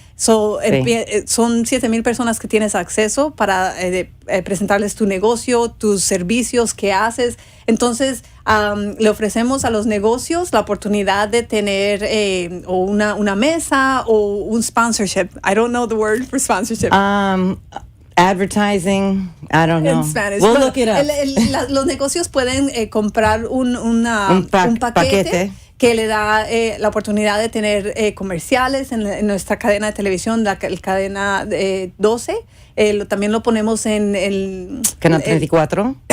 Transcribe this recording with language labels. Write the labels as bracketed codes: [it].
[es] Son 7,000 personas que tienes acceso para presentarles tu negocio, tus servicios que haces. Entonces, le ofrecemos a los negocios la oportunidad de tener o una mesa o un sponsorship. [en] I don't know the word for sponsorship. Advertising, I don't know. In Spanish. We'll look it up. [es] Los negocios pueden comprar un paquete que le da la oportunidad de tener comerciales en nuestra cadena de televisión, la cadena 12. También lo ponemos en el Canal 34.